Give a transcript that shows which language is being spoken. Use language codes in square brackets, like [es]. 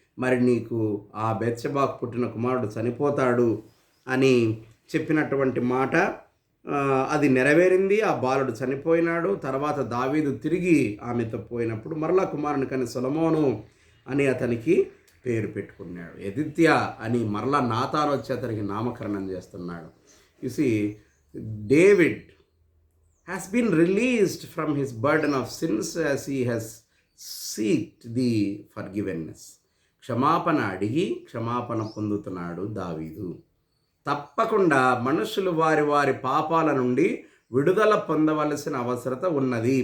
[te] మరి నీకు ఆ బెత్షెబాకు పుట్టిన కుమారుడు చనిపోతాడు అని చెప్పినటువంటి మాట అది నెరవేరింది. ఆ బాలుడు చనిపోయినాడు. తర్వాత దావీదు తిరిగి ఆమెతో పోయినప్పుడు మరలా కుమారుని కని సొలొమోను అని అతనికి పేరు పెట్టుకున్నాడు. ఎదిత్య అని మరలా నాతాను వచ్చి అతనికి నామకరణం చేస్తున్నాడు. [en] You see, David has been released from his burden of sins as he has seeked the forgiveness. [te] క్షమాపణ అడిగి క్షమాపణ పొందుతున్నాడు దావీదు. తప్పకుండా మనుషులు వారి వారి పాపాల నుండి విడుదల పొందవలసిన అవసరత ఉన్నది.